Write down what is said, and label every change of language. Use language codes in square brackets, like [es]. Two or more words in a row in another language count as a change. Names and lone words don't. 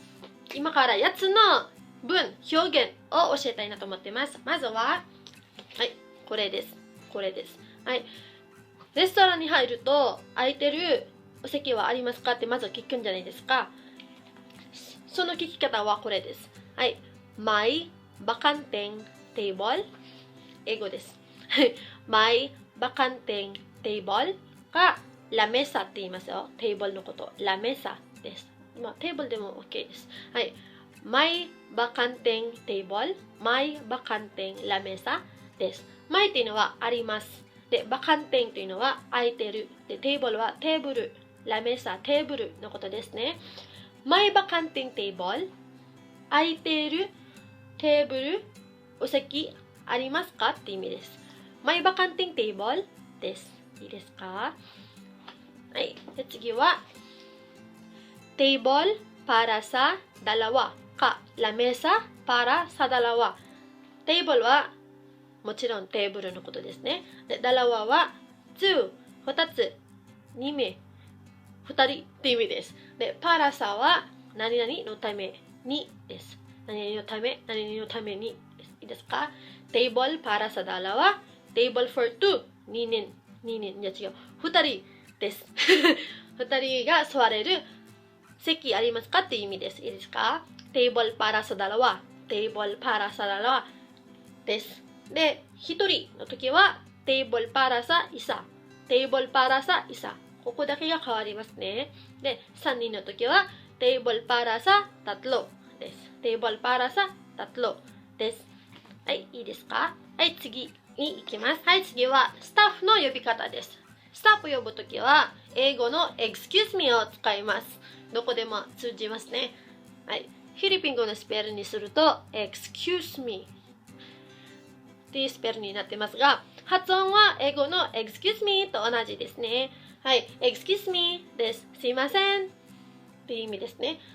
[ja] 今から8つの文、表現を教えたいなと思っています。まずは、はい、これです。はい。レストランに入ると、空いてるお席はありますかってまず聞くんじゃないですか。その聞き方はこれです。 [tl] はい。May bakanteng table。 [ja] 英語です。 [tl] May bakanteng table [ja] かラメサって言いますよ。テーブルのこと。ラメサです。テーブルでも OK です。はい。 [tl] May bakanteng table、 May bakanteng lamesa [ja] です。May っていうのはあります。で、bakanteng というのは空いてる。で、テーブルはテーブル。ラメサ、テーブルのことですね。 [tl] May bakanteng table、 [ja] 空いているテーブル、お席ありますかって意味です。 [tl] May bakanteng table [ja] です。いいですか？はい。で、次は、 [tl] table para sa dalawa [ja] か、 [tl] lamesa para sa dalawa。 [ja] table はもちろんテーブルのことですね。で、dalawa は2、2つ、2名、2人って意味です。で、 [tl] para sa [ja] は何々のためにです。何々のためにです。いいですか？ [tl] table para sa dalawa、 [en] table for two、 [ja] 2 人、じゃ違う、2人です。2人が座れる席ありますかっていう意味です。いいですか？ [tl] table para sa dalawa、 [ja] です。で、1人の時は [tl] table para sa isa、 [ja] ここだけが変わりますね。で、3人の時は [tl] table para sa tatlo [ja] です。 [tl] table para sa tatlo [ja] です。はい、いいですか？はい、次に行きます。はい、次はスタッフの呼び方です。スタッフ呼ぶときは英語の [en] excuse me [ja] を使います。どこでも通じますね。はい、フィリピン語のスペルにすると [en] excuse me [ja] っていうスペルになってますが、発音は英語の [en] excuse me [ja] と同じですね。はい、 [en] excuse me [ja] です。すいません。 っていう意味ですね。